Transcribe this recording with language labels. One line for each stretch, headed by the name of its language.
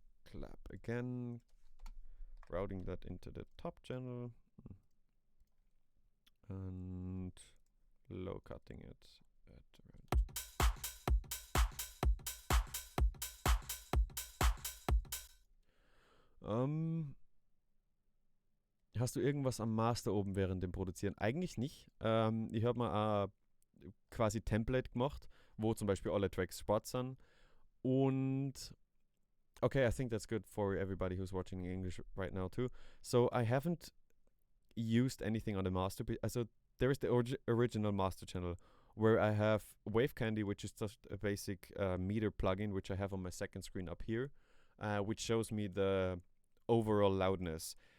English: Clap again, routing that into the top channel and low cutting it at around.
German: Hast du irgendwas am Master oben während dem Produzieren? Eigentlich nicht. Ich habe mal quasi Template gemacht, wo zum Beispiel alle Tracks Spots sind.
English: Und okay, I think that's good for everybody who's watching in English right now too. So I haven't used anything on the master. So there is the original master channel where I have Wave Candy, which is just a basic meter plugin, which I have on my second screen up here, which shows me the overall loudness.